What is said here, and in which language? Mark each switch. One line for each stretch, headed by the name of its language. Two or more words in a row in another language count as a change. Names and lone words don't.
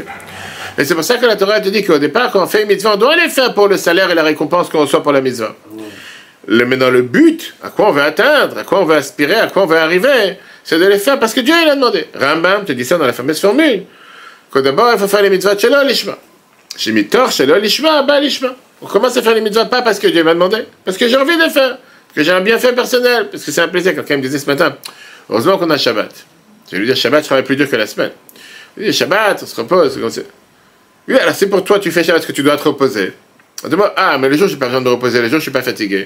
French: Et c'est pour ça que la Torah te dit qu'au départ, quand on fait une mitzvah, on doit les faire pour le salaire et la récompense qu'on reçoit pour la mitzvah. Mais dans le but, à quoi on veut atteindre, à quoi on veut aspirer, à quoi on veut arriver, c'est de les faire parce que Dieu il a demandé. Rambam te dit ça dans la fameuse formule. Que d'abord, il faut faire les mitzvot
Hebrew: שלא לשמה. שמתוך שלא לשמה, בא לשמה.
French: On commence à faire les mitzvot pas parce que Dieu m'a demandé, parce que j'ai envie de le faire. Que j'ai un bienfait personnel, parce que c'est un plaisir. Quelqu'un me disait ce matin, heureusement qu'on a Shabbat. Je vais lui dire, Shabbat, je travaille plus dur que la semaine. Je lui dis, Shabbat, on se repose. Oui, alors c'est pour toi, tu fais Shabbat, parce que tu dois te reposer. Ah, mais le jour, j'ai pas besoin de reposer, le jour, je suis pas fatigué.